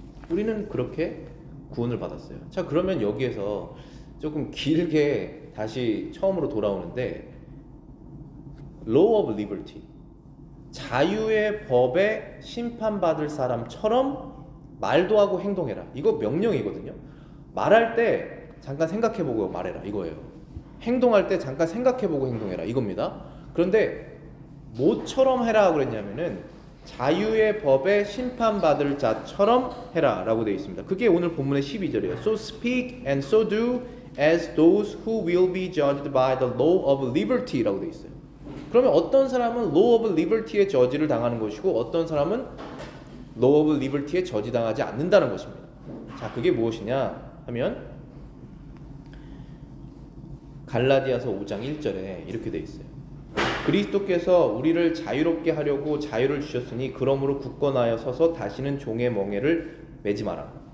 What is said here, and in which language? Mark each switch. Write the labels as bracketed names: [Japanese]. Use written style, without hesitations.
[Korean] 우리는 그렇게 구원을 받았어요. 자, 그러면 여기에서 조금 길게 다시 처음으로 돌아오는데, law of liberty, 자유의 법에 심판받을 사람처럼 말도 하고 행동해라. 이거 명령이거든요. 말할 때 잠깐 생각해보고 말해라, 이거예요. 행동할 때 잠깐 생각해보고 행동해라, 이겁니다. 그런데 뭐처럼 해라 그랬냐면은 자유의 법에 심판받을 자처럼 해라 라고 되어 있습니다. 그게 오늘 본문의 12절이에요. [English] So speak and so do as those who will be judged by the law of liberty 라고 [Korean] 되어 있어요. 그러면 어떤 사람은 law of liberty의 저지를 당하는 것이고 어떤 사람은 law of liberty에 저지당하지 않는다는 것입니다. 자, 그게 무엇이냐 하면 갈라디아서 5장 1절에 이렇게 되어 있어요. 그리스도께서 우리를 자유롭게 하려고 자유를 주셨으니 그러므로 굳건하여 서서 다시는 종의 멍에를 매지 마라.